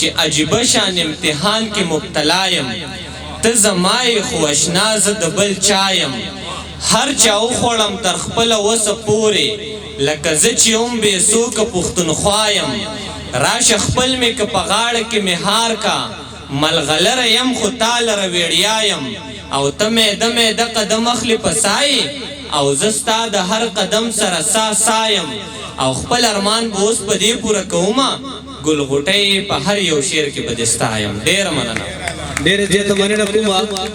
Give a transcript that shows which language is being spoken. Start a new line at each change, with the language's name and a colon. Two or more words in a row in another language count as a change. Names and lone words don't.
Pashto: عجیبه شان امتحان کې مبتلا یم ته زما یې خو اشنا زه د بل چا یم هر چا وخوړم تر خپله وسه پورې لکه زه چې هم بېڅوکه پښتونخوا یم راشه خپل مې که په غاړه کې مې هار کا ملغلره یم خو تا لره ویړیا یم او ته میده میده قدم اخلې په سایې او زه ستا د هر قدم سره سا یم او خپل ارمان به اوس په دې پوره کومه ګل غوټۍ په هر یو شعر کې به دې ستا یم ډېره مننه ډېرې زیاته مننه کومه